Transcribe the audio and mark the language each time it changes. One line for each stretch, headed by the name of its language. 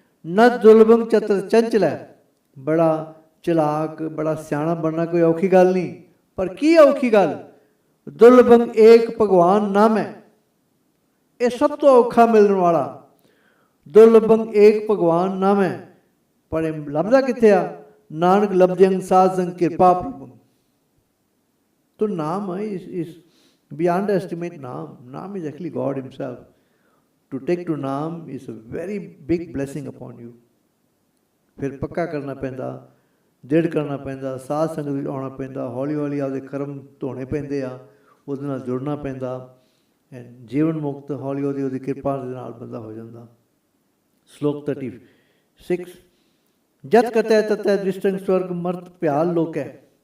Punjabi: ਨ ਦੁਰਲਭੰ ਚਤਰ ਚੰਚਲੈ, ਬੜਾ ਚਲਾਕ ਬੜਾ ਸਿਆਣਾ ਬਣਨਾ ਕੋਈ ਔਖੀ ਗੱਲ ਨਹੀਂ। ਪਰ ਕੀ ਔਖੀ ਗੱਲ? ਦੁਰਲਭੰ ਏਕ ਭਗਵਾਨ ਨਾਮ ਹੈ, ਇਹ ਸਭ ਤੋਂ ਔਖਾ ਮਿਲਣ ਵਾਲਾ। ਦੁਰਲਭੰ ਏਕ ਭਗਵਾਨ ਨਾਮ ਹੈ, ਪਰ ਇਹ ਲੱਭਦਾ ਕਿੱਥੇ ਆ? ਨਾਨਕ ਲਬਜੰ ਸਾਧ ਸੰਗ ਕਿਰਪਾ ਪ੍ਰਭੂ।
English: ਤੋ naam is beyond estimate. Naam is actually God himself. To take to naam is a very big blessing upon you.
Punjabi: ਫਿਰ ਪੱਕਾ ਕਰਨਾ ਪੈਂਦਾ, ਦ੍ਰਿੜ ਕਰਨਾ ਪੈਂਦਾ, ਸਾਧ ਸੰਗਤ ਵਿੱਚ ਆਉਣਾ ਪੈਂਦਾ, ਹੌਲੀ ਹੌਲੀ ਆਪਦੇ ਕਰਮ ਧੋਣੇ ਪੈਂਦੇ ਆ, ਉਹਦੇ ਨਾਲ ਜੁੜਨਾ ਪੈਂਦਾ, ਜੀਵਨ ਮੁਕਤ ਹੌਲੀ ਹੌਲੀ ਉਹਦੀ ਕਿਰਪਾ ਦੇ ਨਾਲ ਬੰਦਾ ਹੋ ਜਾਂਦਾ। ਸ਼ਲੋਕ 36, ਜਤ ਕਤੈ ਤਤੈ ਦ੍ਰਿਸ਼ਟੰ ਸਵਰਗ ਮਰਤ ਭਿਆਲ ਲੋਕ ਹੈ।